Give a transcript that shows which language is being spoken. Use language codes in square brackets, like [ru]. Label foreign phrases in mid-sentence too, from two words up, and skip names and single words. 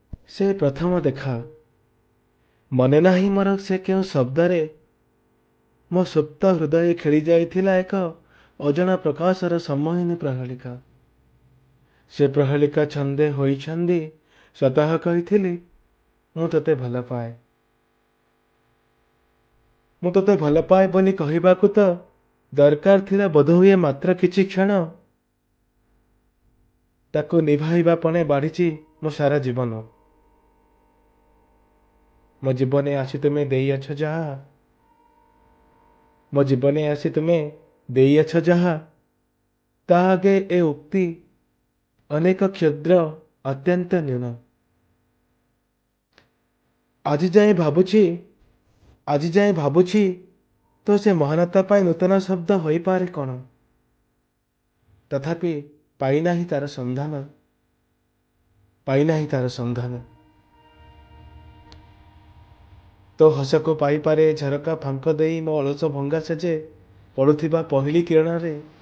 [or] ସେ ପ୍ରଥମ ଦେଖା ମନେ ନାହିଁ ମୋର ସେ କେଉଁ ଶବ୍ଦରେ ମୋ ସୁପ୍ତ ହୃଦୟ ଖେଳି ଯାଇଥିଲା ଏକ ଅଜଣା ପ୍ରକାଶର ସମ୍ମୋହିନୀ ପ୍ରହେଳିକା। ସେ ପ୍ରହେଳିକା ଛନ୍ଦେ ହୋଇ ଛନ୍ଦି ସ୍ୱତଃ କହିଥିଲି ମୁଁ ତତେ ଭଲ ପାଏ। ମୁଁ ତତେ ଭଲ ପାଏ ବୋଲି କହିବାକୁ ତୋ ଦରକାର ଥିଲା ବୋଧହୁଏ ମାତ୍ର କିଛି କ୍ଷଣ। ତାକୁ ନିଭାଇବା ପଣେ ବାଢ଼ିଛି ମୋ ସାରା ଜୀବନ। ମୋ ଜୀବନେ ଆସି ତୁମେ ଦେଇଅଛ ଯାହା, ମୋ ଜୀବନେ ଆସି ତୁମେ ଦେଇଅଛ ଯାହା, ତା ଆଗେ ଏ ଉକ୍ତି ଅନେକ କ୍ଷୁଦ୍ର ଅତ୍ୟନ୍ତ ନ୍ୟୂନ। ଆଜି ଯାଏ ଭାବୁଛି ତୋ ସେ ମହାନତା ପାଇଁ ନୂତନ ଶବ୍ଦ ହୋଇ ପାରେ କେଉଁ। ତଥାପି ପାଇନାହିଁ ତାର ସନ୍ଧାନ, ପାଇନାହିଁ ତାର ସନ୍ଧାନ। ତୋ ହସ କୁ ପାଇ ପାରେ ଝରକା ଫାଙ୍କ ଦେଇ ମୋ ଅଳସ ଭଙ୍ଗା ସେଜେ ପଡ଼ୁଥିବା ପହିଲି କିରଣ ରେ।